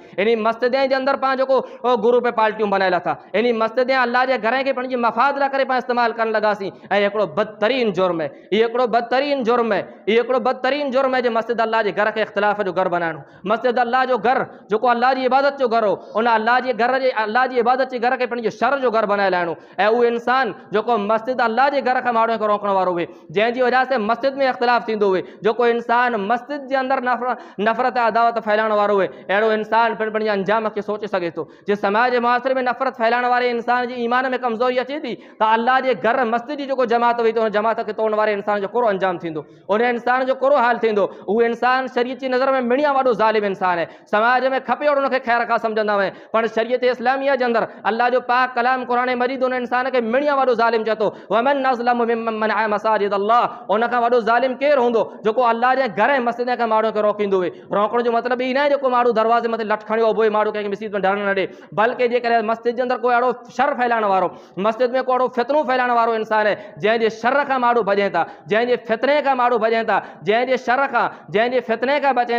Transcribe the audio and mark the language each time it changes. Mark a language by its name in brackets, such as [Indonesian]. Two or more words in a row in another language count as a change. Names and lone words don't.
[Sindhi] इन मस्जिदें जे अंदर पाण जेको ग्रुप पार्टियूं बनाए लाथा, इन मस्जिदें अल्लाह जे घर खे पंहिंजी मफ़ाद लाइ करे पाण इस्तेमालु करणु लॻासीं ऐं हिकिड़ो बदतरीन जुर्म आहे, इहो हिकिड़ो बदतरीन जुर्म आहे, इहो हिकिड़ो बदतरीन जुर्म आहे जे मस्जिद अल्लाह जे घर खे इख़्तिलाफ़ जो घर बनाइणो। मस्जिद अल्लाह जो घर जेको अल्लाह जी इबादत जो घर हो, उन अल्लाह जे घर जे अल्लाह जी इबादत जे घर खे पंहिंजे शर जो घर बनाए लाइणो ऐं उहो इंसान जेको मस्जिद अल्लाह जे घर खां माण्हू खे रोकण वारो हुए, जंहिंजी वजह से मस्जिद में इख़्तिलाफ़ थींदो हुए, जेको इंसान मस्जिद जे अंदर नफ़रत अदावत फैलाइण वारो हुए, अहिड़ो इंसान पिण पंहिंजे अंजाम खे सोचे सघे थो। जे समाज मुआसिर में नफ़रत फैलाइण वारे इंसान जी ईमान में कमज़ोरी अचे थी त अल्लाह जे घर मस्जिद जी जेको जमात हुई त उन जमात खे तोड़ण वारे इंसान जो कोरो अंजाम थींदो, उन इंसान जो कोरो हाल थींदो। उहो इंसान शरीयत जी नज़र में मिणिया वॾो ज़ालिम इंसान आहे, समाज में खपे और उनखे ख़ैर खां सम्झंदा हुआ, पर शरीयत इस्लामिया जे अंदर अल्लाह जो पाक कलाम क़ुरान मजीद उन इंसान खे मिणिया वॾो ज़ालिम चए थो, [Arabic] ومن أظلم ممن منع مساجد الله, [Sindhi] उन खां वॾो ज़ालिम केरु हूंदो जेको अल्लाह जे घर ऐं मस्जिद खां माण्हू खे रोकींदो हुए। रोकण जो मतिलबु ई न आहे जेको माण्हू दरवाज़े मथे लठ खणी उभो माण्हू कंहिंखे मस्जिद में धरण न ॾे, बल्कि जेकॾहिं मस्जिद जे अंदर कोई अहिड़ो शर फैलाइण वारो, मस्जिद में को अहिड़ो फितनो फैलाइण वारो इंसान आहे जंहिंजे शर खां माण्हू भॼनि था, जंहिंजे फितने खां माण्हू भॼनि था, जंहिंजे शर खां, जंहिंजे फितने खां बचनि